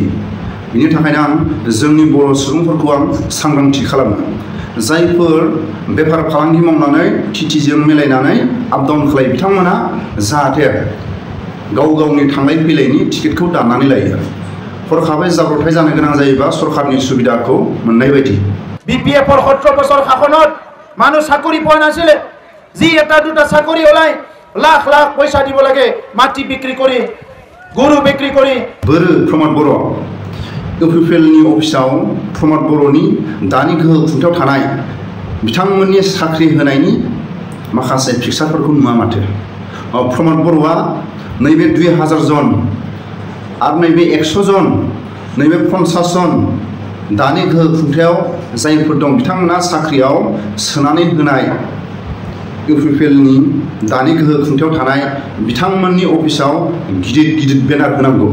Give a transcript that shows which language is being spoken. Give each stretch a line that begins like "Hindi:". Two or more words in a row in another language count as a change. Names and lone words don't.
Bodo: बिनि थाखायनो आं जोंनि बर' सुबुंफोरखौ आं सांग्रांथि खालामो जायफोर बेफार फालांगि मावनानै टिटिजों मिलायनानै आप डाउन खालायो बिथांमोना जाहाथे गाव गावनि थांलाय फैलायनि टिकेटखौ दाननानै लायो। हरखाबै जाब्रथाय जानो गोनां जायोबा सरकारनि सुबिदाखौ मोननाय बायदि।
Assamese: বিপিএফৰ 17 বছৰ শাসনত মানুহ চাকৰি পোৱা নাছিলে। যি এটা দুটা চাকৰি ওলাই লাখ লাখ পয়সা দিব লাগে মাটি বিক্রি কৰি গরু বিক্রি কৰি।
Bodo: बोरो प्रमद बर' इउपिपिएलनि अफिसाव प्रमद बर'नि दानि गोहो खुंथायाव थानाय बिथांमोननि साख्रि होनायनि माखासे पिक्सारफोरखौ नुवा माथो। प्रमद बर'आ नैबे 2000 जन आरो नैबे 100 जन नैबे 50 जन दानि गोहो खुंथायाव जायफोर दं बिथांमोना साख्रियाव सोनानै होनाय इउपिपिएलनि दानि गोहो खुंथायाव थानाय बिथांमोननि अफिसाव गिदिर गिदिर बेनार होनांगौ।